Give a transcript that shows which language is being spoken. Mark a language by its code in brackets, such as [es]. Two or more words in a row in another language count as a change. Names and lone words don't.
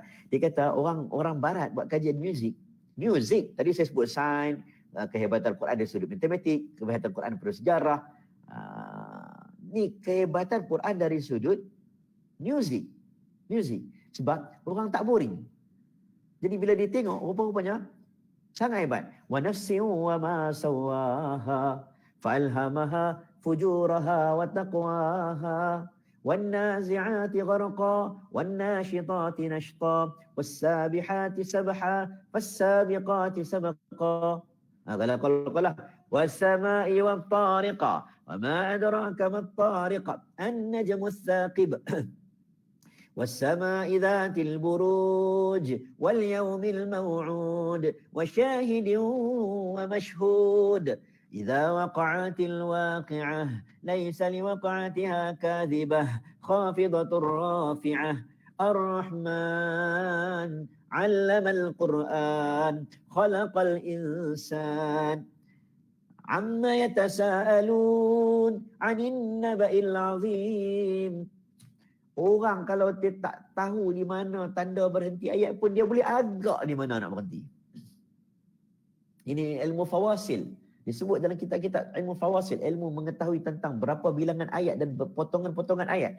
[ms] Dia kata orang barat buat kajian muzik. Tadi saya sebut sains, kehebatan Quran dari sudut matematik, kehebatan Quran dari sejarah. Ni kehebatan Quran dari sudut muzik. Sebab orang tak boring. Jadi bila dia tengok, rupa-rupanya sangat hebat. [ar] ونفس وما سواها فألهمها فجورها وتقواها والنازعات غرقا والناشطات نشطا والسابحات سبحا فالسابقات سبقا. قال والسماء والطارق وما أدراك ما الطارق النجم الثاقب والسماء ذات البروج واليوم الموعود وشاهد ومشهود إذا وقعت الواقعة ليس لوقعتها كاذبة خافضة رافعة الرحمن علم القرآن خلق الإنسان عما يتساءلون عن النبأ العظيم. [ms] Orang kalau dia tak tahu di mana tanda berhenti ayat pun dia boleh agak di mana nak berhenti. Ini ilmu fawasil. Disebut dalam kitab-kitab ilmu fawasil, ilmu mengetahui tentang berapa bilangan ayat dan potongan-potongan ayat.